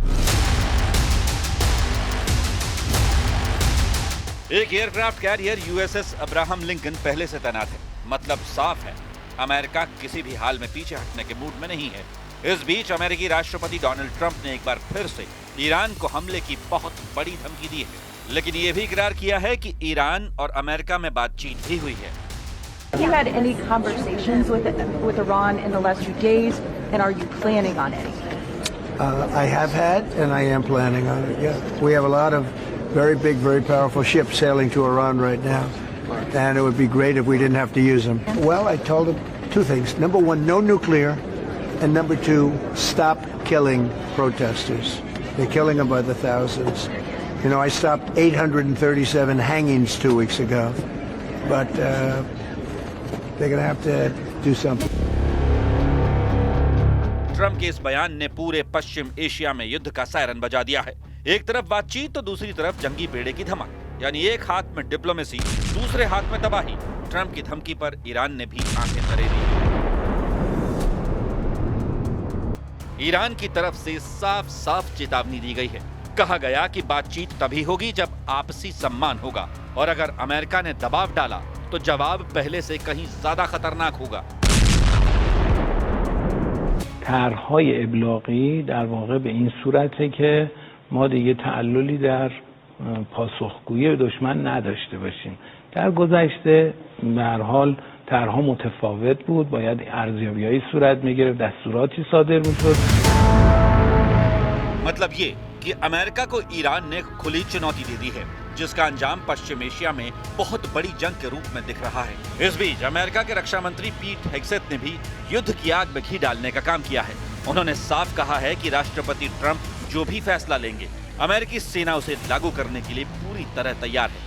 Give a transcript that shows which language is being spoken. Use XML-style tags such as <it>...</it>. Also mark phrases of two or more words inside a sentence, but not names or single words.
<hi>एक</hi> <en>aircraft carrier</en> <hi>यूएसएस अब्राहम लिंकन पहले से तैनात है। मतलब साफ है, अमेरिका किसी भी हाल में पीछे हटने के मूड में नहीं है। इस बीच अमेरिकी राष्ट्रपति डोनाल्ड ट्रंप ने एक बार फिर से ईरान को हमले की बहुत बड़ी धमकी दी है, लेकिन यह भी इकरार किया है कि ईरान और अमेरिका में बातचीत भी हुई है।</hi> <en>Have you had any conversations with Iran in the last few days, and are you planning on any? I have had, and I am planning on it. Yeah, we have a lot of very big, very powerful ships sailing to Iran right now, and it would be great if we didn't have to use them. Well, I told them 2 things. Number 1, no nuclear, and number 2, stop killing protesters. They're killing them by the thousands. You know, I stopped 837 hangings 2 weeks ago, but they're going to have to do something.</en> <hi>ट्रंप के इस बयान ने पूरे पश्चिम एशिया में युद्ध का सायरन बजा दिया है। एक तरफ बातचीत तो दूसरी तरफ जंगी बेड़े की धमक, यानी एक हाथ में डिप्लोमेसी, दूसरे हाथ में तबाही। ट्रंप की धमकी पर ईरान ने भी आंखें तरेरी। ईरान की तरफ से साफ साफ चेतावनी दी गई है। कहा गया कि बातचीत तभी होगी जब आपसी सम्मान होगा, और अगर अमेरिका ने दबाव डाला तो जवाब पहले से कहीं ज्यादा खतरनाक होगा।</hi> <fa>طرح‌های ابلاغی در واقع به این صورته که ما دیگه تعللی در پاسخگویی دشمن نداشته باشیم. در گذشته به هر حال طرح‌ها متفاوت بود، باید ارزیابی‌های صورت می‌گرفت، دستوراتی صادر می‌شد.</fa> <hi>मतलब ये कि अमेरिका को ईरान ने खुली चुनौती दे दी है, जिसका अंजाम पश्चिम एशिया में बहुत बड़ी जंग के रूप में दिख रहा है। इस बीच अमेरिका के रक्षा मंत्री पीट हेग्सेथ ने भी युद्ध की आग में घी डालने का काम किया है। उन्होंने साफ कहा है कि राष्ट्रपति ट्रंप जो भी फैसला लेंगे, अमेरिकी सेना उसे लागू करने के लिए पूरी तरह तैयार है।</hi>